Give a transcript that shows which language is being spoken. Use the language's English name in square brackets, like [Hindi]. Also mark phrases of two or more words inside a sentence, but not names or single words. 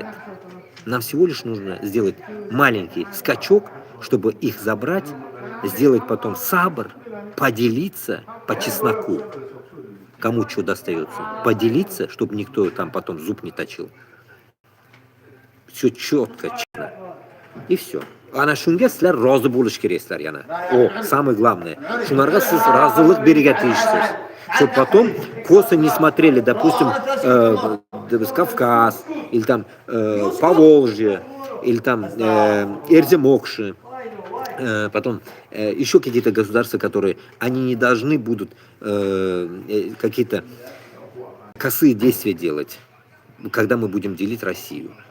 [Russian] Нам всего лишь нужно сделать маленький скачок, чтобы их забрать, сделать потом сабр, поделиться по чесноку. Кому что достается. Поделиться, чтобы никто там потом зуб не точил. Все четко, честно. И все. [Uzbek] Ana shunga sizlar rozi bo'lish keraksizlar yana. [Russian] Самое главное. [Uzbek] Shunlarga siz rozilik bergatirishsiz. [Russian] Чтобы потом косо не смотрели, допустим, Кавказ, или там Поволжье, или там Эрземокши, потом еще какие-то государства, которые, они не должны будут какие-то косые действия делать, когда мы будем делить Россию.